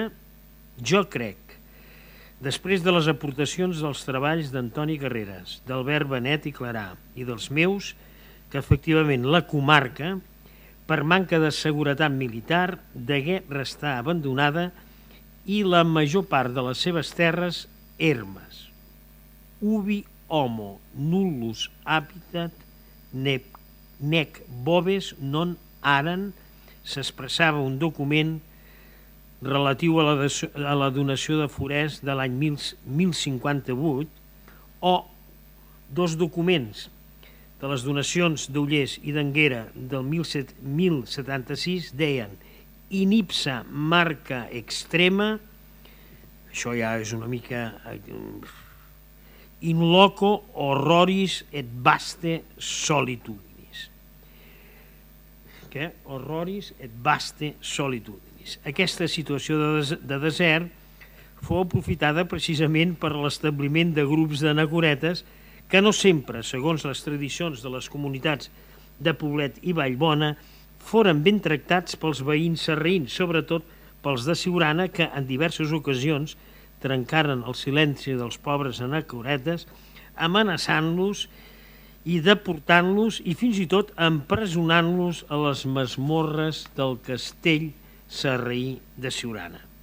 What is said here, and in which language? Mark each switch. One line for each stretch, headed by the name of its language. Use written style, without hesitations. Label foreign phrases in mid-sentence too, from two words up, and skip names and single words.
Catalan: Jo crec, després de les aportacions dels treballs d'Antoni Carreras, d'Albert Benet i Clarà i dels meus, que efectivament la comarca, per manca de seguretat militar, degué restar abandonada i la major part de les seves terres ermes.
Latin: Ubi homo nullus habitat nec boves non aran,
Catalan: s'expressava un document relatiu a la donació de forest de l'any 1058, o dos documents de les donacions d'Ullers i d'Anguera del 1076 deien
Latin: in ipsa marca extrema,
Catalan: això ja és una mica
Latin: in loco horroris et vaste solitudinis. Horroris et vaste solitudinis.
Catalan: Aquesta situació de desert fou aprofitada precisament per l'establiment de grups d'anacoretes que no sempre, segons les tradicions de les comunitats de Poblet i Vallbona, foren ben tractats pels veïns sarraïns, sobretot pels de Siurana, que en diverses ocasions trencaren el silenci dels pobres anacoretes, amenaçant-los i deportant-los i fins i tot empresonant-los a les masmorres del castell sarraí de Siurana.